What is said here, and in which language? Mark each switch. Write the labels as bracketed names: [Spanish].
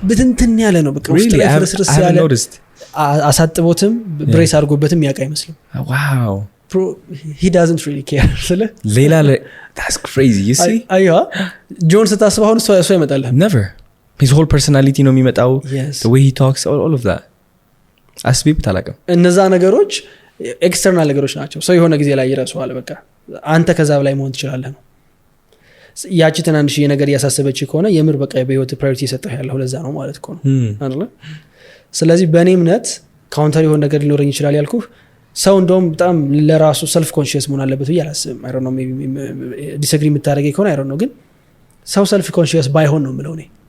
[Amharic] ብትንትን ያለ ነው በቃ ውስጥ ላይ ፍርስርስ ያለ አሳጥቦትም ብሬስ አድርጎበትም ያውቃ አይመስልም [English] wow he doesn't really care ስለ [Amharic] ሌላ [English] that's crazy you see [Amharic] አይዋ ጆን ስታስበው አሁን እሱ ይመጣል [English] never his whole personality [Amharic] ነው የሚመጣው [English] the way he talks all of that [Amharic] አስቢብ ታላቀም እነዛ ነገሮች ኤክስተርናል ነገሮች ናቸው ሰው የሆነ ጊዜ ላይ ይረሳዋል በቃ አንተ ከዛ በላይ መሆን ትችላለህ ነው ያቺ ትናንሽ ነገር ያሳሰበች ከሆነ የምር በቃ በህይወት ፕራዮሪቲ ሰጠህ ያለው ለዛ ነው ማለት እኮ ነው አይደል ስለዚህ በእኔ እምነት ካውንተር የሆነ ነገር ሊኖርኝ ይችላል ያልኩህ ሰው እንደውም በጣም ለራሱ ሰልፍ ኮንሺየስ መሆን አለበት ያላስብም [English] I don't know maybe disagree [Amharic] የምታደርገኝ ከሆነ [English] I don't know [Amharic] ግን ሰው ሰልፍ ኮንሺየስ ባይሆን ነው የምለው እኔ